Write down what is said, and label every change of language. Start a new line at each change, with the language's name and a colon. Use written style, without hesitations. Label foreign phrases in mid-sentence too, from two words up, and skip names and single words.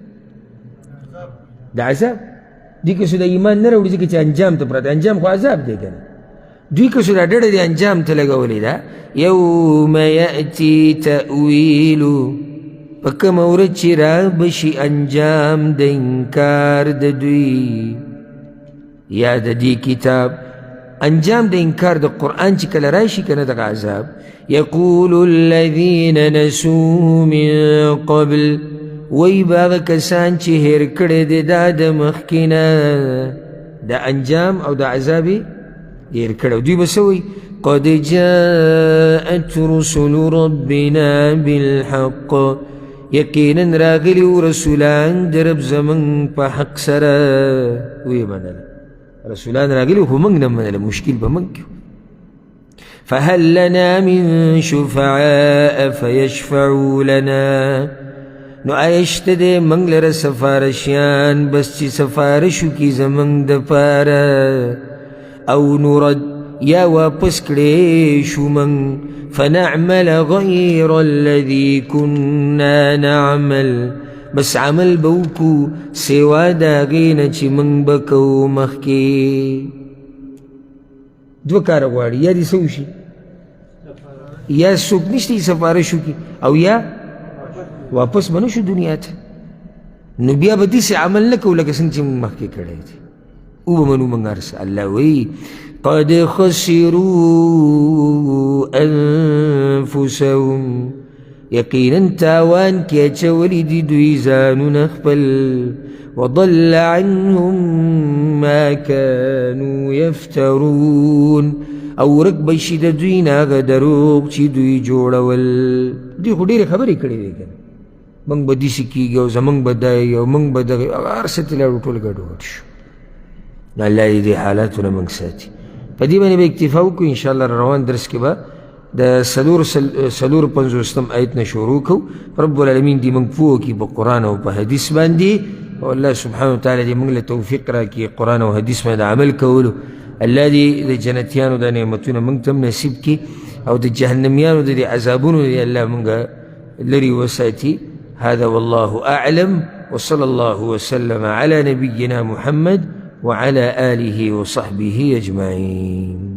Pashto: د عذاب دوی که د ایمان نه راوړي ځکه چې انجام ته پراته انجام خو عذاب دی که نه دوی که دا ډډه د انجام ته لګولې ده
Arabic: یوم یأتي تأویلو
Pashto: په کومه ورځ چې رابشي انجام د انکار د دوی یا د دې کتاب انجام د انکار د قرآن چې کله راشي که نه دغه عذاب
Arabic: یقول الذین نسوا من قبل
Pashto: وی به هغه کسان چې هېر کړی دی دا د مخکې نه د انجام او د عذاب یې هېر کړی دوی به څه وایي
Arabic: قد جاءت رسل ربنا
Pashto: بالحق یقینا راغلي رسولان د رب زموږ په حق سره ویې منله رسولان راغلي خو موږ نه منله مشکل به موږ کې
Arabic: فهل لنا من شفعاء فيشفعوا لنا
Pashto: نو آیا شته دی موږ لره سفارشیان بس چې سفارش وکړي زموږ دپاره او نرد یا واپس کړی شو موږ
Arabic: فنعمل غیر الذي كنا نعمل
Pashto: بس عمل به وکړو سوا د هغې نه چې موږ به کوو مخکې دوه کاره غواړي یا دې څه وشي یا څوک نشته سفارش وکړي او یا واپس به نه شو دنیا ته نو بیا به داسې عمل نه کوو لکه څنګه چې موږ مخکې کړی دی وبه منو موږ هر څه الله وایي قد
Arabic: خسروا انفسهم
Pashto: یقینا تاوان کې اچولی دي دوی ځانونه خپل
Arabic: وضل عنهم ما كانوا يفترون
Pashto: او ورک به شي د دوی نه هغه دروغ چې دوی جوړول دوی خو ډېرې خبرې کړې دي که موږ به داسې کېږي او زموږ به دا وي او موږ به دغه هر څه ته لاړو ټول ګډوډ شو. الله دې دې حالاتو نه موږ ساتي. په دې باندې به اکتفا وکړو. انشاءالله روان درس کې به د څلور پنځوسم آیت نه شروع کوو. رب العالمین دې موږ پوه کړي په قرآن او په حدیث باندې، او الله سبحانه وتعالی دې موږ له توفیق راکړي قرآن او حدیث باندې عمل کولو. الله دې د جنتیانو دا نعمتونه موږ ته هم نصیب کړي او د جهنمیانو د دې عذابونو دې الله موږ لري وساتي.
Arabic: هذا والله أعلم، وصلى الله وسلم على نبينا محمد وعلى آله وصحبه أجمعين.